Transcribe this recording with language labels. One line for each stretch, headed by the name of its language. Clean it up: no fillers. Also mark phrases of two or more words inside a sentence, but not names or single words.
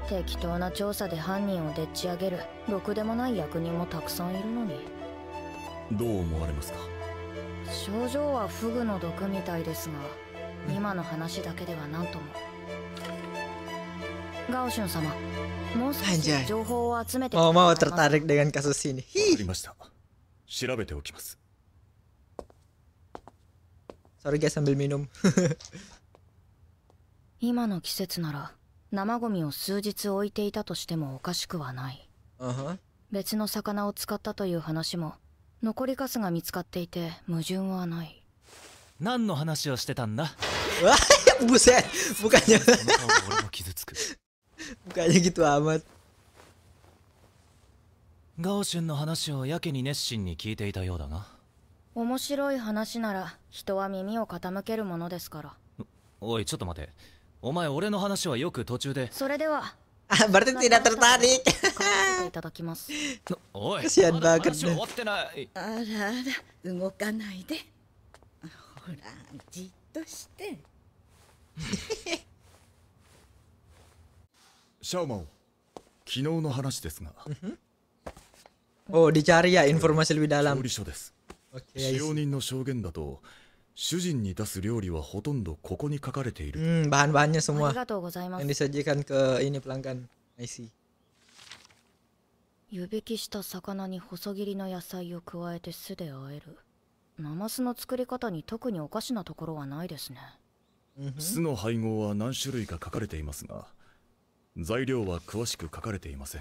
Japanese: 適当な調査で犯人をでっち上げるろくでもない役人もたくさんいるのに。どう思われますか？症状はフグの毒みたいですが、今の話だけでは何とも。ガオシュン様、 もう少し情報を集めて
Indonesian: mau mau tertarik dengan kasus ini.
Japanese: わかりました。調べておきます。
English: Sorry guys
Indonesian: sambil minum.
Japanese: 今の季節なら生ゴミを数日置いていたとしてもおかしくはない。別の魚を使ったという話も残りカスが見つかっていて矛盾はない。何の話をしてたんだ。
Indonesian: Wah, buset. Bukannya gitu amat.
Japanese: ガオシュンの話をやけに熱心に聞いていたようだが。面白い話なら人は耳を傾けるものですから。おいちょっと待て。お前俺の話はよく途中で。それでは
Indonesian: Berarti tidak tertarik.
Japanese: いただきます。おい
Indonesian: Kesian
Japanese: まだ
Indonesian: banget
Japanese: 話終わってない。あらあら、動かないで。ほら、じっとして。シャオマオ、昨日の話ですが。
Indonesian: Oh, dicari ya informasi lebih
Japanese: 調
Indonesian: dalam.
Japanese: 理書です。
Indonesian: Oke,
Japanese: 使用人の証言だと、主人に出す料理はほとんどここに書かれている。
Indonesian: bahan-bahannya
Japanese: あ
Indonesian: semua
Japanese: りがとうございま
Indonesian: yang
Japanese: す。
Indonesian: disajikan ke ini pelanggan.
English: I see.
Japanese: 湯引きした魚に細切りの野菜を加えて酢で和える。ナマスの作り方に特におかしなところはないですね。酢の配合は何種類か書かれていますが、材料は詳しく書かれていません。